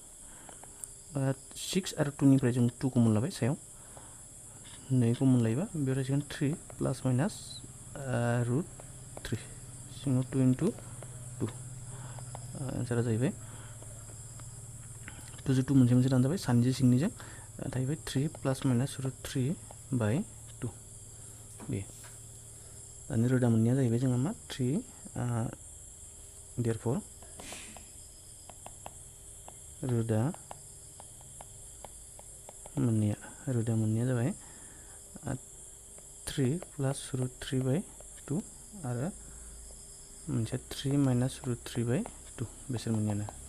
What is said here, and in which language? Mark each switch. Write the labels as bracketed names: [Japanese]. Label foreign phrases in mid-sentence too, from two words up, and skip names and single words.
[Bodo] 6 आरो 2 निफ्राय जों 2 कमन लाबाय सायाव 2 कमन लायोबा बेयाव जासिगोन [English] 3 plus minus root 3 [Bodo] सिङाव [English] 2 into 2 [Bodo] एन्सारा जाहैबाय 2 जों 2 मोनसे दानजाबाय सानैजों सिंनिजों थाहैबाय [English] 3 plus minus root 3 by 2 [Bodo] बे दानि रोदा मोननाया जाहैबाय जोंहा मा 3 therefore रोदा मोननाया जाबाय [English] 3 plus root 3 by 2 [Bodo] आरो मोनसे [English] 3 minus root 3 by 2 [Bodo] बेसोर मोननायानो